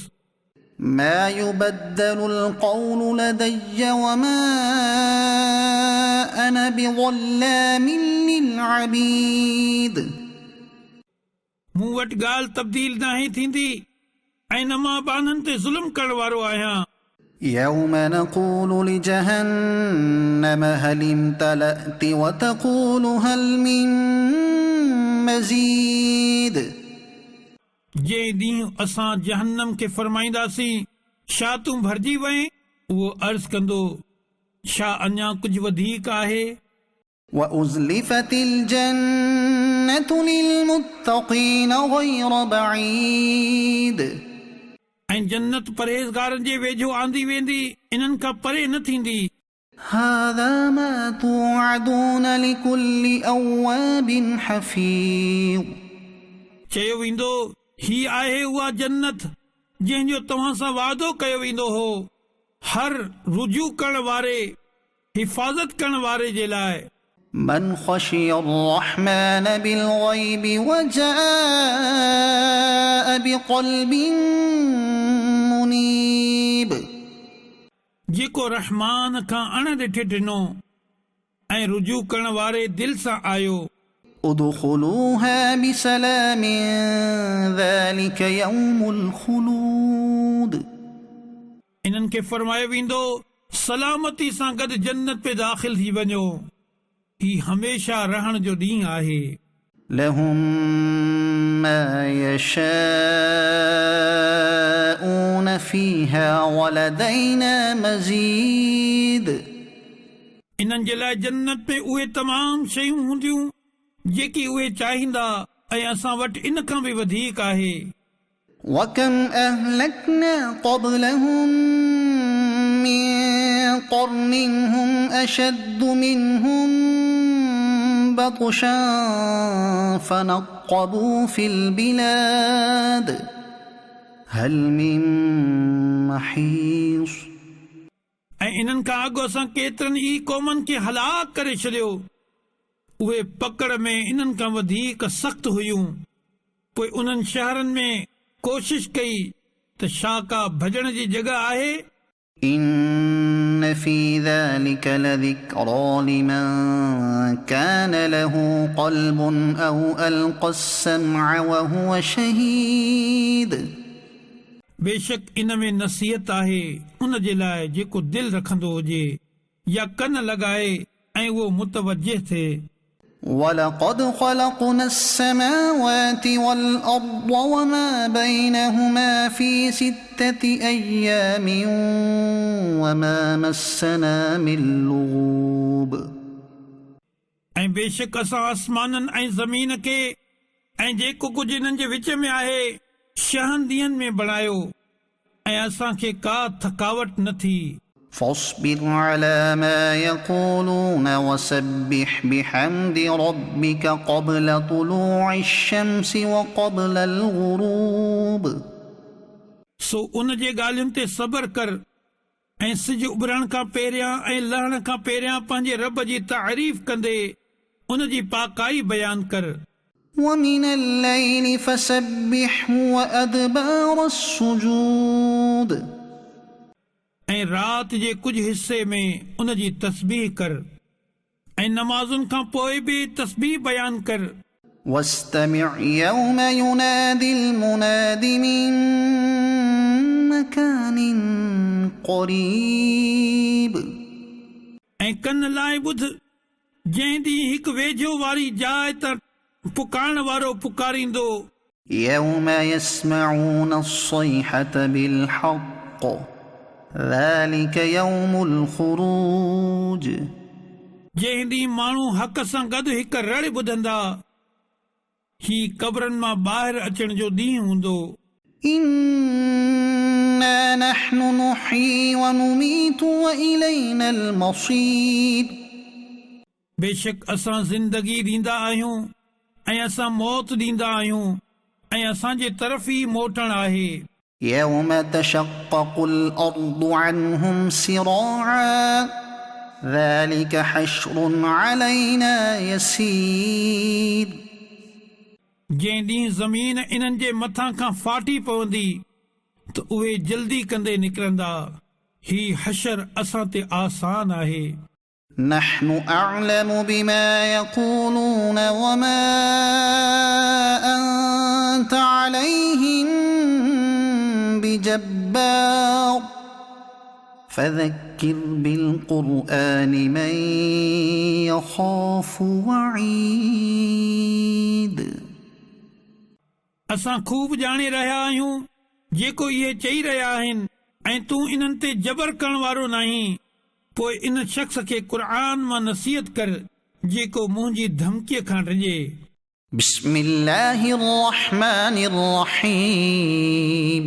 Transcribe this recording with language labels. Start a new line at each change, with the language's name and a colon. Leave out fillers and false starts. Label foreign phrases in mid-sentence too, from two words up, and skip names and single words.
Arabic: ما يبدل القول لدي وما أنا بظلام للعبيد
Sindhi: मूं वटि ॻाल्हि तब्दील नाहे थींदी ऐं न मां बाननि ते ज़ुल्म करण वारो आहियां
Arabic: يوم نقول لجهنم هل امتلأت وتقول هل من مزيد
Sindhi: जंहिं ॾींहुं असां जहन्नम खे फरमाईंदासीं छा तूं भरिजी वएं, उहो अर्ज़ कंदो छा अञा कुझु वधीक आहे।
Arabic: وأزلفت الجنة للمتقين غير بعيد
Sindhi: ऐं जन्नत परहेज़गारनि जे वेझो आंदी वेंदी, इन्हनि खां परे न थींदी।
Arabic: هذا ما توعدون لكل أواب حفيظ
Sindhi: चयो वेंदो ही आहे उहा जन्नत जंहिंजो तव्हां सां वाइदो कयो वेंदो हो, हर रुजू करण वारे, हिफ़ाज़त करण वारे जे लाइ।
Arabic: من خشي الرحمن بالغيب وجاء بقلب منيب
Sindhi: जेको रहमान खां अण ॾिठे ॾिनो ऐं रुजू करण वारे दिल सां आयो।
Arabic: ادخلوها بسلام ذلك يوم الخلود
Sindhi: इन्हनि खे फरमायो वेंदो सलामती सां गॾु जन्नत पे दाख़िल थी वञो, ही हमेशा रहण जो ॾींहुं आहे।
Arabic: لهم ما يشاءون فيها ولدينا مزيد
Sindhi: इन्हनि जे लाइ जन्नत में उहे तमाम शयूं हूंदियूं जेकी उहे चाहींदा, ऐं असां वटि इन खां बि वधीक आहे।
Arabic: وكم أهلكنا قبلهم من قرن هم أشد منهم بطشا فنقبوا في البلاد هل من محيص
Sindhi: ऐं इन्हनि खां अॻु असां केतिरनि ई क़ौमनि खे हलाक करे छॾियो, उहे पकड़ में इन्हनि खां वधीक सख़्त हुयूं। पोइ उन्हनि शहरनि में कोशिश कई त छा का भॼण जी जॻह आहे।
Arabic: إن في ذلك لذكرى لمن كان له قلب أو ألقى السمع وهو شهيد
Sindhi: बेशक इन में नसीहत आहे उन जे लाइ जेको दिल रखंदो हुजे या कन लॻाए ऐं उहो मुतवज्जिह थिए।
Arabic: ولقد خلقنا السماوات والأرض وما بينهما في 6 أيام وما مسنا من لغوب
Sindhi: ऐं बेशक असां आसमाननि ऐं ज़मीन खे ऐं जेको कुझु इन्हनि जे विच में आहे 6 ॾींहंनि में बणायो, ऐं असांखे का थकावट न थी।
Arabic: فاصبر على ما يقولون وسبح بحمد ربك قبل طلوع الشمس وقبل الغروب
Sindhi: सो उन जे ॻाल्हियुनि ते सबर कर ऐं सिज उभरण खां पहिरियां ऐं लहण खां पहिरियां पंहिंजे रब जी तारीफ़ कंदे उन जी पाकाई बयान कर।
Arabic: ومن الليل فسبحه وأدبار السجود
Sindhi: ऐं राति जे कुझु हिस्से में उन जी तस्बीह कर ऐं नमाज़ुनि खां पोइ बि तस्बीह बयान कर।
Arabic: واستمع يوم ينادي المناد من مكان قريب
Sindhi: ऐं कन लाइ ॿुध जंहिं ॾींहुं हिकु वेझो वारी जाइ त पुकारण वारो पुकारींदो।
Arabic: يوم يسمعون الصيحة بالحق ذلك يوم الخروج
Sindhi: जंहिं ॾींहुं माण्हू हक़ सां गॾु हिकु रड़ ॿुधंदा, ही कब्रनि मां ॿाहिरि अचण जो ॾींहुं हूंदो।
Arabic: إنا نحن نحيي ونميت وإلينا المصير
Sindhi: बेशक असां ज़िंदगी ॾींदा आहियूं ऐं असां मौत ॾींदा आहियूं ऐं असांजे तरफ़ ई मोटण आहे।
Arabic: يوم تشقق الأرض عنهم سراعا ذلك حشر علينا يسير
Sindhi: जंहिं ॾींहुं ज़मीन इन्हनि जे मथां खां फाटी पवंदी त उहे जल्दी कंदे निकिरंदा, ही हशर असां ते आसान आहे।
Arabic: نحن أعلم بما يقولون وما أنت عليهم بجبار فذكر بالقرآن من يخاف وعيد
Sindhi: असां खूब ॼाणे रहिया आहियूं जेको इहे चई रहिया आहिनि ऐं तूं इन्हनि ते जबर करण वारो नाहीं पोइ इन शख़्स खे क़ुर्आन मां नसीहत कर जेको मुंहिंजी धमकीअ खां डिॼे
Arabic: بسم الله الرحمن الرحيم